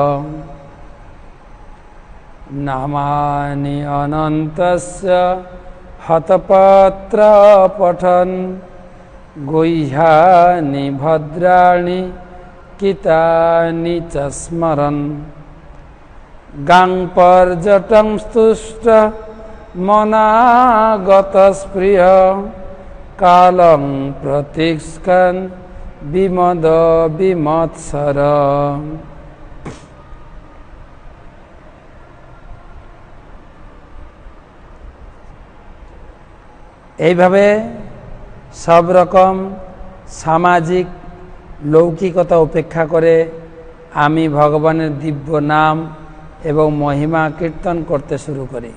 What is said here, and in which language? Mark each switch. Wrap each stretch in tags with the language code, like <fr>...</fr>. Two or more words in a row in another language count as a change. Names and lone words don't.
<sa>নামানি অনন্তস্য হতপত্র পঠন গুহ্যানি ভদ্রাণি কিতানি চ স্মরন গাং পর্যটং স্তুষ্ট মনাগত স্পৃহ কালং প্রতীক্ষণ বিমদ বিমৎসর।</sa> <bn>এইভাবে সব রকম সামাজিক লৌকিকতা উপেক্ষা করে আমি ভগবানের দিব্য নাম এবং মহিমা কীর্তন করতে শুরু করি।</bn>